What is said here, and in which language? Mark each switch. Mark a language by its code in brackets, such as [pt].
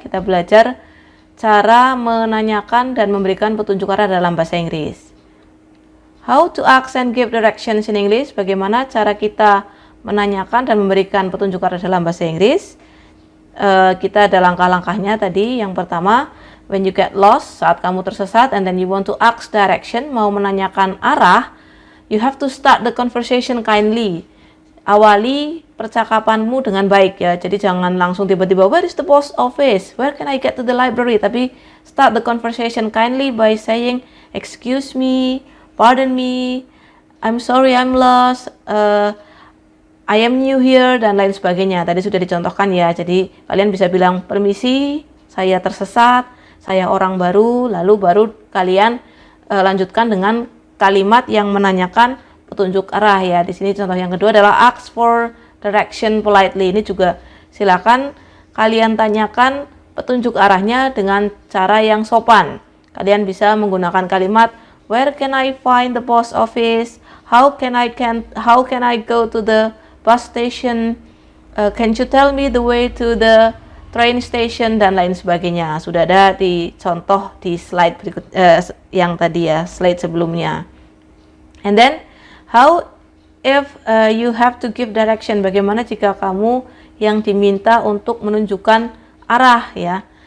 [id] Kita belajar cara menanyakan dan memberikan petunjuk arah dalam bahasa Inggris. [en] How to ask and give directions in English. [id] Bagaimana cara kita menanyakan dan memberikan petunjuk arah dalam bahasa Inggris. Kita ada langkah-langkahnya tadi. Yang pertama, [en] when you get lost, [id] saat kamu tersesat [en] and then you want to ask direction, [id] mau menanyakan arah, [en] you have to start the conversation kindly. [id] Awali percakapanmu dengan baik ya. Jadi jangan langsung tiba-tiba, [en] where is the post office? Where can I get to the library? [id] Tapi [en] start the conversation kindly by saying, excuse me, pardon me, I'm sorry I'm lost, I am new here, [id] dan lain sebagainya. Tadi sudah dicontohkan ya. Jadi kalian bisa bilang, permisi, saya tersesat, saya orang baru, lalu baru kalian lanjutkan dengan kalimat yang menanyakan petunjuk arah ya. Di sini contoh yang kedua adalah [en] ask for direction politely. [id] Ini juga silakan kalian tanyakan petunjuk arahnya dengan cara yang sopan. Kalian bisa menggunakan kalimat [en] where can I find the post office? How can I go to the bus station? Can you tell me the way to the train station, [id] dan lain sebagainya. Sudah ada di contoh di slide berikut yang tadi ya, slide sebelumnya. [en] And then how if you have to give direction, [id] bagaimana jika kamu yang diminta untuk menunjukkan arah ya.